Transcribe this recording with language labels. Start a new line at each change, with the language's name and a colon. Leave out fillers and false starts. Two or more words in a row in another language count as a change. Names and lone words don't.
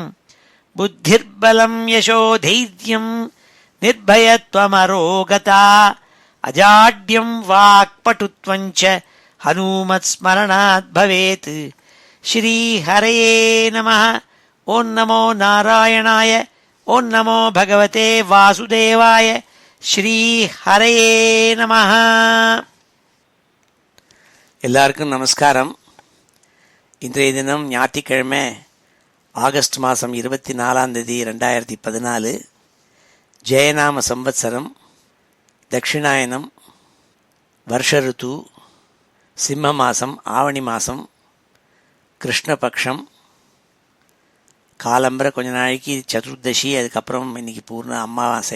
Sanskrit: बुद्धिर्बलं यशोधैर्यं निर्भयत्वमरोगता अजाड्यं वाक्पटुत्वं च हनूमत्स्मरणात् भवेत्। श्रीहरये नमः। ओं नमो नारायणाय। ओं नमो भगवते वासुदेवाय। श्रीहरये நமः.
Tamil: எல்லாருக்கும் நமஸ்காரம். இன்றைய தினம் ஞாயிற்றுக்கிழமை ஆகஸ்ட் மாதம் 24 2014 ஜெயநாம சம்வத்சரம் தட்சிணாயனம் வருஷ ருத்து சிம்ம மாதம் ஆவணி மாதம் கிருஷ்ணபக்ஷம் காலம்பரை கொஞ்ச நாளைக்கு சதுர்தசி, அதுக்கப்புறம் இன்றைக்கி பூர்ண அமாவாசை.